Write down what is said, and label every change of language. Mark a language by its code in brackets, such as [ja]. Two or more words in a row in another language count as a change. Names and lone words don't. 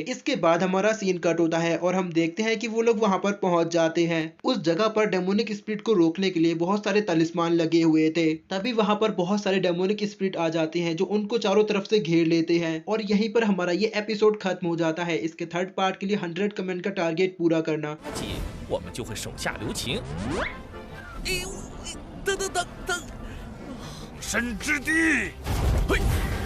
[hi] इसके बाद हमारा [en] scene cut [hi] होता है और हम देखते हैं कि वो लोग वहां पर पहुंच जाते हैं। उस जगह पर [en] demonic spirit [hi] को रोकने के लिए बहुत सारे तलिस्मान लगे हुए थे। तभी वहां पर बहुत सारे [en] demonic spirit [hi] आ जाते हैं जो उनको चारों तरफ से घेर लेते हैं और यहीं पर हमारा ये एपिसोड खत्म हो जाता है। इसके [en] third part [hi] के लिए 100 कमेंट का टारगेट पूरा करना। [zh] 我们就会手下留情。哎呦，等等等等， 神之地。嘿